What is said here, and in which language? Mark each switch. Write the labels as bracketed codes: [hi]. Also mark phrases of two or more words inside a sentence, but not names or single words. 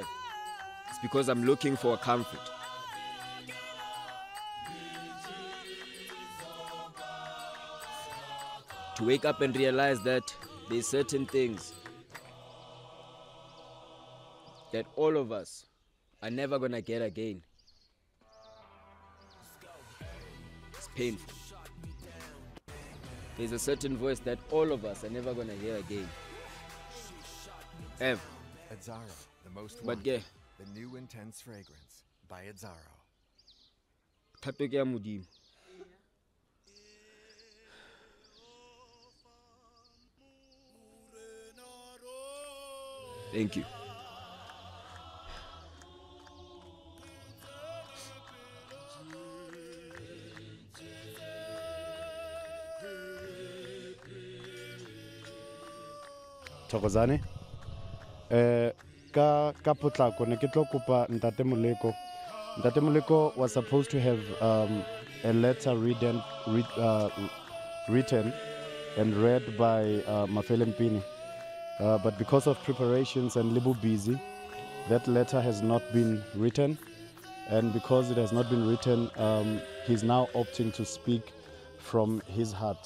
[en] It's because I'm looking for a comfort. To wake up and realize that there's certain things that all of us are never gonna get again. painful. There's a certain voice that all of us are never gonna hear again. Ever. Azzaro, the most But wanted, the new intense fragrance by Azzaro. [st] Thato ke ya Modimo. [en] Thank you. [zu] Thokozane. [st] Ka potlako ne ke tlo kopa Ntate Moleko. [en] Ntate Moleko was supposed to have a letter written and read by Mapuleng Montse. But because of preparations and little busy, that letter has not been written. And because it has not been written, he's now opting to speak from his heart.